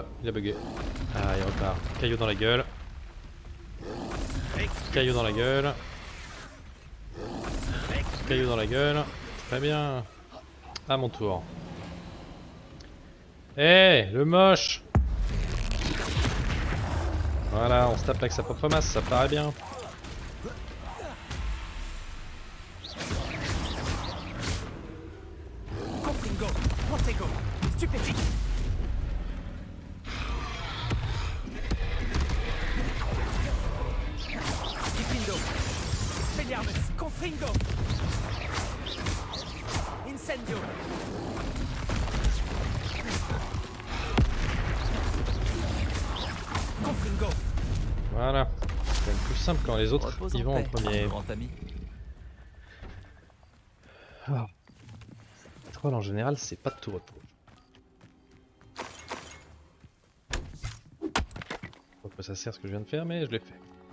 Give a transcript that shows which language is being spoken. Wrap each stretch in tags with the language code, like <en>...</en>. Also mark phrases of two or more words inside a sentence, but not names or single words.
<fr>Il a bugué. Ah, il repart. Caillou dans la gueule. Caillou dans la gueule. Caillou dans la gueule. Très bien. À mon tour. Eh, le moche. Voilà, on se tape avec sa propre masse, ça paraît bien. Confringo! Protego! Stupéfique! Diffindo! Spelliarmus! Confringo! Incendio! Confringo! Voilà. C'est quand même plus simple quand les autres Repose y vont en paix, premier. grand ami. Ah. Les trolls en général, c'est pas de tout repos. Pas que ça sert ce que je viens de faire, mais je l'ai fait.</fr>